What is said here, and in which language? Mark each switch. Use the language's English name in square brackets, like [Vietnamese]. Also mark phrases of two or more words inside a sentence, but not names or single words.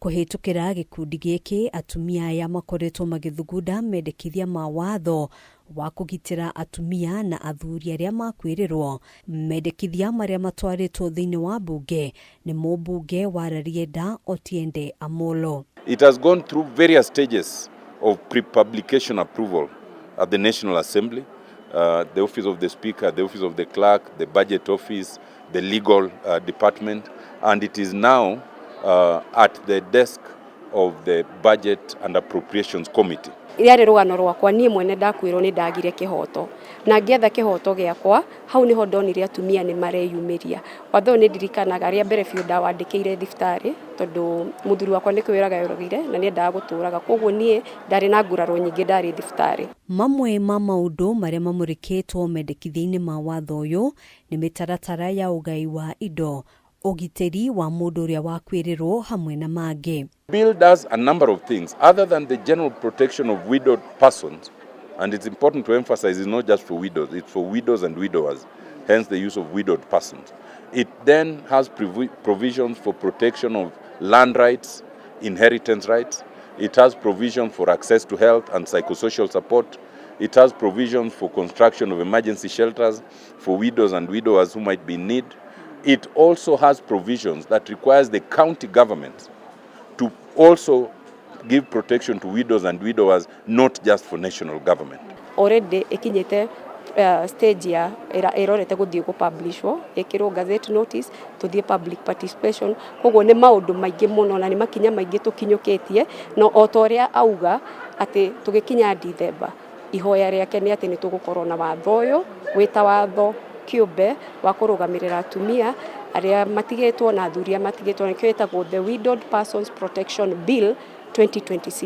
[Kikuyu] kuhitukira gikundi giki atumia aya makoretwo magithugunda mendekithia ma watho wa kugitira atumia na athuri aria makwirirwo. Mendekithia maria matwaritwo thiini wa bunge ni mũmbunge wa Rarieda Otiende Amolo. [English] It has gone through various stages of pre-publication approval at the National Assembly, the Office of the Speaker, the Office of the Clerk, the Budget Office, the Legal Department, and it is now at the desk of the Budget and Appropriations Committee. [Kikuyu] Iria rugano rwakwa nie mwene ndakwirwo ni ndagire kihoto na ngietha kihoto giakwa hau niho ndonire atumia ni mareyumiria watho ni ndirikanaga ria mbere biu ndawandikire thiftari tondu muthuri wakwa ni kwiraga yorogire na ni ndaguturaga koguo nie ndari na nguraro nyingi ndari thiftari. Mamwe ma maundu maria mamurikitwo mendekithia-ini ma watho uyu ni mitaratara ya ugai wa indo, ugiteri wa mundu uria wakwirirwo hamwe na mangi. [English] Bill does a number of things other than the general protection of widowed persons, and it's important to emphasize it's not just for widows, it's for widows and widowers, hence the use of widowed persons. It then has provisions for protection of land rights, inheritance rights. It has provision for access to health and psychosocial support. It has provisions for construction of emergency shelters for widows and widowers who might be in need. It also has provisions that requires the county government to also give protection to widows and widowers, not just for national government. [Kikuyu] Already ikinyete stage ya erorete guthie ku publishwo ekiro [English] gazette notice [Kikuyu] tuthie [English] public participation [Kikuyu] koguo ni maundu maingi muno na ni makinya maingi tukinyukitie no otoria auga ati tugikinya December ihoya riake ni ati ni tugukorwo na watho uyu wita watho kiumbe wa kurugamirira atumia aria matigitwo na athuri matigitwo ni kwetagwo the Widowed Persons Protection Bill 2026.